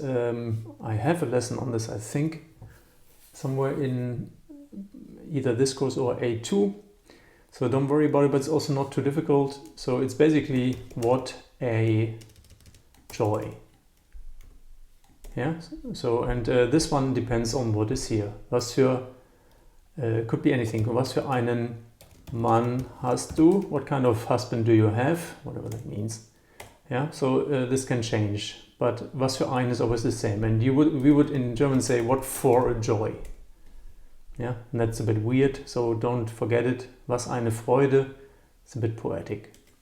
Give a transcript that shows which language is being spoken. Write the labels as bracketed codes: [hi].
[en] I have a lesson on this, I think, somewhere in either this course or A2. So don't worry about it, but it's also not too difficult. So it's basically what a joy. Yeah, so and this one depends on what is here. Was für, could be anything. [de] Was für einen Mann hast du? [en] What kind of husband do you have? Whatever that means. Yeah, so this can change. But [de] was für ein [en] is always the same. And we would in German say what for a joy. Yeah, and that's a bit weird. So don't forget it. [de] Was eine Freude. [en] It's a bit poetic.